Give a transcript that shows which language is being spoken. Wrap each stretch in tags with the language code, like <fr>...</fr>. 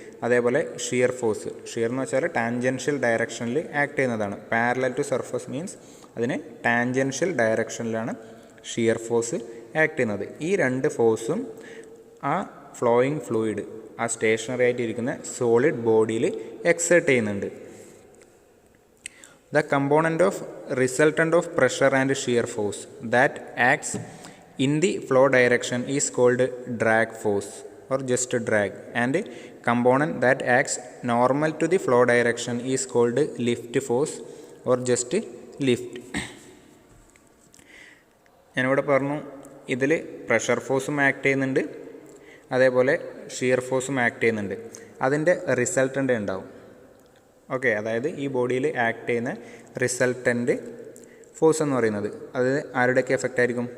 <ml>അതേപോലെ ഷിയർ എന്ന് വെച്ചാൽ ടാൻജൻഷ്യൽ ഡയറക്ഷനിൽ ആക്ട് ചെയ്യുന്നതാണ്.</ml> <en>parallel to surface</en> <ml>മീൻസ് അതിന് ടാൻജൻഷ്യൽ ഡയറക്ഷനിലാണ് ഷിയർ ഫോഴ്സ് ആക്ട് ചെയ്യുന്നത്. ഈ രണ്ട് ഫോഴ്സും ആ ഫ്ലോയിങ് ഫ്ലൂയിഡ്, ആ സ്റ്റേഷനറി ആയിട്ടിരിക്കുന്ന സോളിഡ് ബോഡിയിൽ എക്സേർട്ട് ചെയ്യുന്നുണ്ട്.</ml> <en>The component of resultant of pressure and shear force that acts in the flow direction is called drag force or just drag, and component that acts normal to the flow direction is called lift force or just lift.</en> <ml>ഞാനിവിടെ പറഞ്ഞു ഇതിൽ pressure ഫോഴ്സും act ചെയ്യുന്നുണ്ട്, അതേപോലെ shear ഫോഴ്സും act ചെയ്യുന്നുണ്ട്. അതിൻ്റെ resultant ഉണ്ടാവും. ഓക്കെ, അതായത് ഈ ബോഡിയിൽ ആക്ട് ചെയ്യുന്ന റിസൾട്ടൻ്റ് ഫോഴ്സ് എന്ന് പറയുന്നത് അത് ആരുടെയൊക്കെ എഫക്റ്റ് ആയിരിക്കും?</ml>